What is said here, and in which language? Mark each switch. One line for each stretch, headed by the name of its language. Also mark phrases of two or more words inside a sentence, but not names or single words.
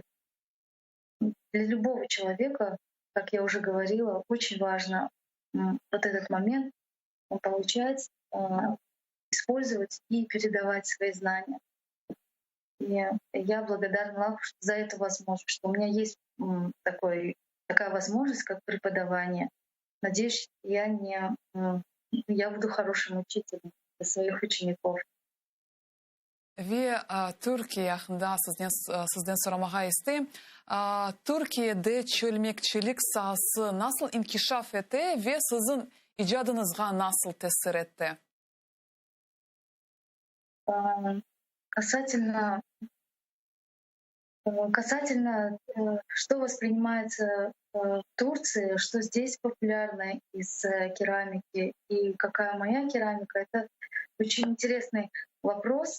Russian: Для любого человека, как я уже говорила, очень важно вот этот момент получать, использовать и передавать свои знания. И я благодарна Аллаху за эту возможность, что у меня есть такая возможность, как преподавание. Надеюсь, я буду хорошим учителем для своих учеников.
Crimean Tatar: Ve Türkiye hakkında sizden soramağa isteyim. Türkiye'de çölmekçilik sahası nasıl inkişaf etti ve sizin icadınızga nasıl tesir etti?
Russian: Касательно, что воспринимается в Турции, что здесь популярно из керамики и какая моя керамика, это очень интересный вопрос.